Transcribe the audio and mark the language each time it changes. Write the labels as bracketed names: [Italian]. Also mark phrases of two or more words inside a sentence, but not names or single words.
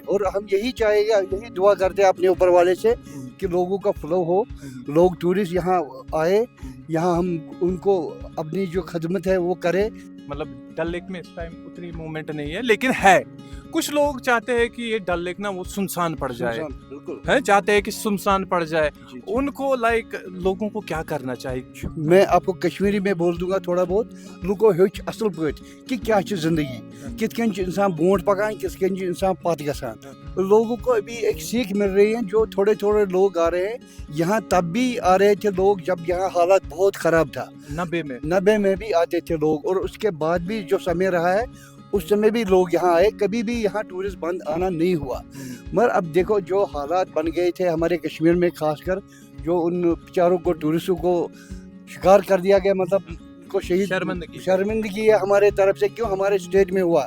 [Hindi] और हम यही चाहेंगे, यही दुआ करते हैं अपने ऊपर वाले से कि लोगों का फ्लो हो, लोग टूरिस्ट यहाँ आए, यहाँ हम उनको अपनी जो खदमत है वो करें। मतलब डल लेक में इस टाइम उतनी मूवमेंट नहीं है, लेकिन है कुछ लोग चाहते हैं कि ये डल लेक ना वो सुनसान पड़ जाए, बिल्कुल है चाहते हैं कि सुनसान पड़ जाए। उनको लाइक लोगों को क्या करना चाहिए? मैं आपको कश्मीरी में बोल दूंगा थोड़ा बहुत। [Kashmiri] लुको हेच असल पट कि क्या जिंदगी, कित कन इंसान ब्रोट पकान, कित कन इंसान पत गसान। [Hindi] लोगों को अभी एक सीख मिल रही है, जो थोड़े थोड़े लोग आ रहे हैं यहाँ। तब भी आ रहे थे लोग जब यहाँ हालात बहुत ख़राब था, 90 में भी आते थे लोग, और उसके बाद भी जो समय रहा है उस समय भी लोग यहाँ आए, कभी भी यहाँ टूरिस्ट बंद आना नहीं हुआ। मगर अब देखो जो हालात बन गए थे हमारे कश्मीर में, खासकर जो उन बेचारों को टूरिस्टों को शिकार कर दिया गया, मतलब को शहीद शर्मिंदगी है हमारे तरफ से, क्यों हमारे स्टेट में हुआ।